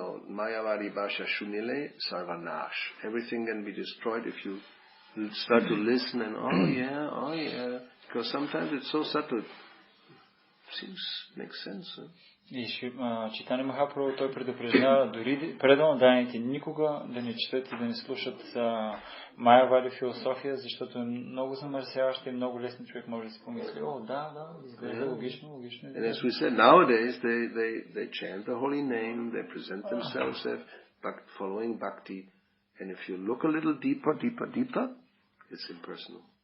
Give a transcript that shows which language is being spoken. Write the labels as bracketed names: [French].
[Bangla] Mayavadi Bhasha Shunile Sarvanash. [English] Everything can be destroyed if you start to listen and oh yeah. Because sometimes it's so subtle. Seems makes sense. Huh? [Bulgarian] И Чайтания Махапрабху той предупреждава дори преданните никога да не четат и да не слушат майявади философия, защото е много замърсяваща и много лесно човек може да си помисли, да, изглежда логично. [English] And as we said, nowadays they chant the holy name, they present themselves as following bhakti, and if you look a little deeper, it's impersonal.